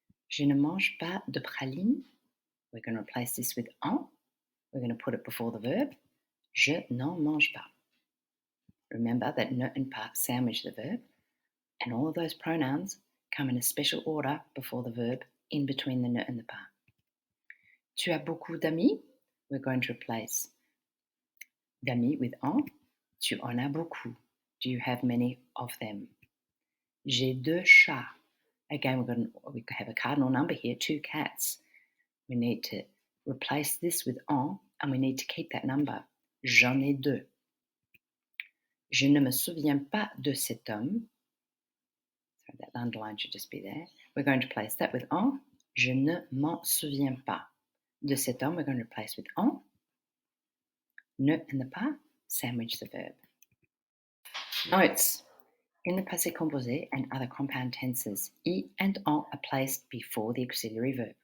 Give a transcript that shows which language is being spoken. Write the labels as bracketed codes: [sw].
[fr] Je ne mange pas de praline. [en] We're going to replace this with en. We're going to put it before the verb. [fr] Je n'en mange pas. [en] Remember that ne and pas sandwich the verb, and all of those pronouns come in a special order before the verb, in between the ne and the pas. [fr] Tu as beaucoup d'amis. [en] We're going to replace d'amis with en. [fr] Tu en as beaucoup. [en] Do you have many of them? [fr] J'ai deux chats. [en] Again, we have a cardinal number here, 2 cats. We need to replace this with en, and we need to keep that number. [fr] J'en ai deux. Je ne me souviens pas de cet homme. [en] So that underline should just be there. We're going to replace that with en. [fr] Je ne m'en souviens pas. De cet homme, [en] we're going to replace with en. Ne and the pas, sandwich the verb. Notes. In the passé composé and other compound tenses, I and en are placed before the auxiliary verb.